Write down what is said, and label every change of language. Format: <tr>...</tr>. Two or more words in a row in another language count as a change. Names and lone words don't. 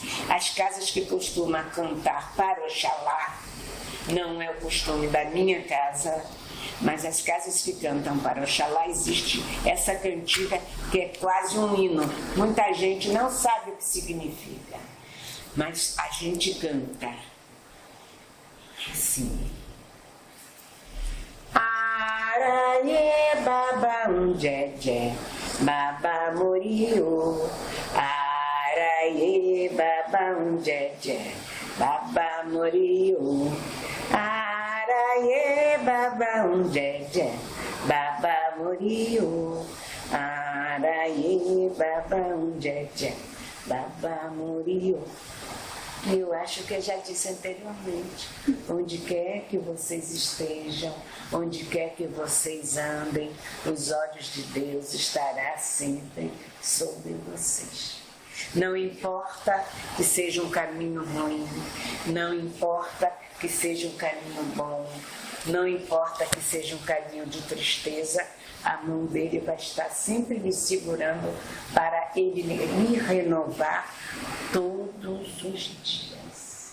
<pt>As casas que costumam cantar para Oxalá, não é o costume da minha casa, mas as casas que cantam para Oxalá, existe essa cantiga que é quase um hino. Muita gente não sabe o que significa, mas a gente canta assim.</pt> <yo>Araye baba unjeje, baba moriyo. Araye baba unjeje, baba moriyo. Araye baba unjeje, baba moriyo. Araye baba unjeje, baba moriyo.</yo> <pt>Eu acho que eu já disse anteriormente, onde quer que vocês estejam, onde quer que vocês andem, os olhos de Deus estarão sempre sobre vocês. Não importa que seja um caminho ruim, não importa que seja um caminho bom, não importa que seja um caminho de tristeza, a mão dele vai estar sempre me segurando para ele me renovar todos os dias.</pt>